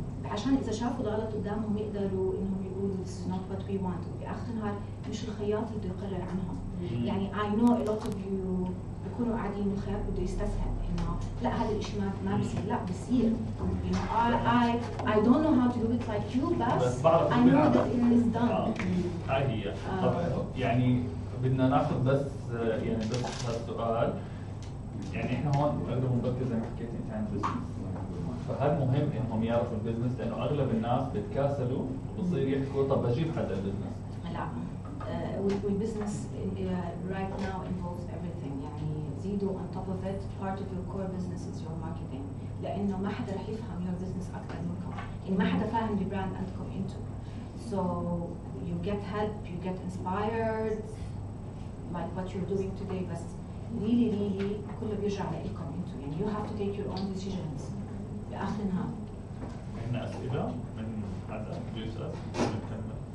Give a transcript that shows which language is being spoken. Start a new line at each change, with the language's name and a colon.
Arabic: عشان إذا شافوا الغلط قدامهم يقدروا إنهم يقولوا
English: this is not what we want.
Arabic: وبآخر النهار مش الخياط اللي بده يقرر عنهم. يعني
English: I know a lot of you
Arabic: بيكونوا قاعدين الخياط بده يستسهل إنه لا هذا الشيء ما بصير، لا بصير.
English: You know I don't know how to do it like you
Arabic: بس
English: I know that it is done.
Arabic: هاي هي. طب يعني بدنا ناخذ بس هالسؤال يعني احنا هون اغلب بنركز زي ما حكيت انت عن البزنس فهل مهم انهم يعرفوا البزنس لانه اغلب الناس بتكاسلوا وبصير يحكوا طب بجيب حدا البزنس لا والبزنس
English: right now involves everything
Arabic: يعني زيدوا
English: on top of it part of your core business is your marketing
Arabic: لانه ما حدا رح يفهم
English: your business
Arabic: اكثر منكم يعني ما حدا فاهم البراند عندكم انتم
English: so you get help you get inspired like what you're doing today
Arabic: بس
English: really
Arabic: كله بيرجع لكم انتم يعني
English: you have to take your own decisions
Arabic: بآخر النهار. عندنا أسئلة من حدا بيسأل نكمل.